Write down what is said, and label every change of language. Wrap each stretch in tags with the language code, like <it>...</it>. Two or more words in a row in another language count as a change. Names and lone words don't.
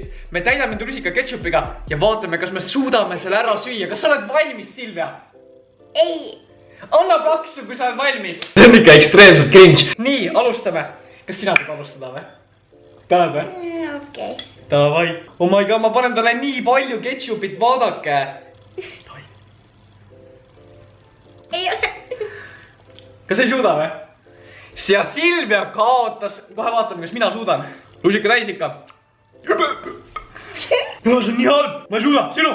<et>Me täidame tusika ketšupiga ja vaatame, kas me suudame selle ära süüa. Kas sa oled valmis, Silvia? Ei. Anna plaksu, kui sa oled valmis. See on ikka ekstreemselt cringe. Nii, alustame. kas sina tahad alustada või? Tahad või? Okei. Davai.</et> <en>Oh my god,</en> <et>ma panen talle nii palju ketšupit, vaadake. Ei ole. Kas ei suuda või? Ja Silvia kaotas. Kohe vaatame, kas mina suudan. Lusika täis ikka. See on nii halb. Ma ei suuda. Silu.</et>